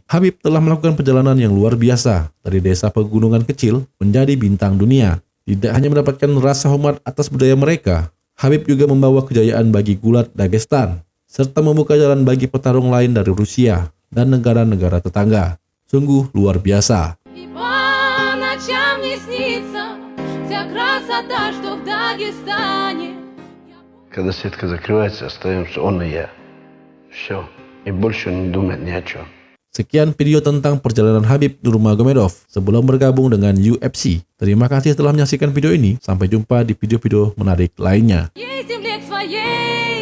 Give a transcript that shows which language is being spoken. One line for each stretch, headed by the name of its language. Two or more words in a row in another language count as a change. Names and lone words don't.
Indonesian: Khabib telah melakukan perjalanan yang luar biasa dari desa pegunungan kecil menjadi bintang dunia. Tidak hanya mendapatkan rasa hormat atas budaya mereka, Khabib juga membawa kejayaan bagi gulat Dagestan, serta membuka jalan bagi petarung lain dari Rusia dan negara-negara tetangga. Sungguh luar biasa.
Russian: И по ночам не снится вся красота, что в Дагестане. Когда сетка закрывается, остаемся он и я. Все. И больше не думать ни о чем.
Indonesian: Sekian video tentang perjalanan Khabib Nurmagomedov sebelum bergabung dengan UFC. Terima kasih telah menyaksikan video ini. Sampai jumpa di video-video menarik lainnya.
Russian: Ей земле к своей.